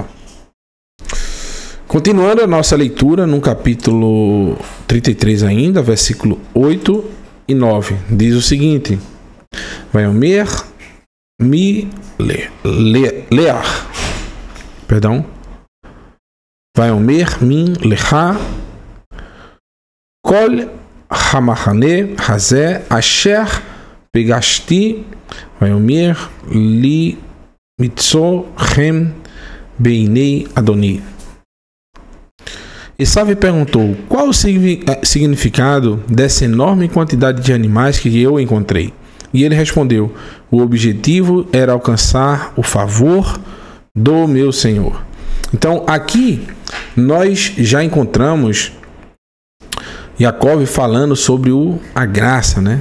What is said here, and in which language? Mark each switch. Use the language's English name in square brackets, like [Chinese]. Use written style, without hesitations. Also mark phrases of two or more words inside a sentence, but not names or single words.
[Portuguese] Continuando a nossa leitura no capítulo 33 ainda, versículo 8 e 9, diz o seguinte: [Hebrew] ויאמר מי לך. [Portuguese] Perdão. [Hebrew] ויאמר מי לך כל המחנה הזה אשר פגשתי ויאמר למצא חן בעיני אדני. [Portuguese] Esav perguntou: qual o significado dessa enorme quantidade de animais que eu encontrei? E ele respondeu: o objetivo era alcançar o favor do meu Senhor. Então aqui nós já encontramos Jacó falando sobre a graça, né?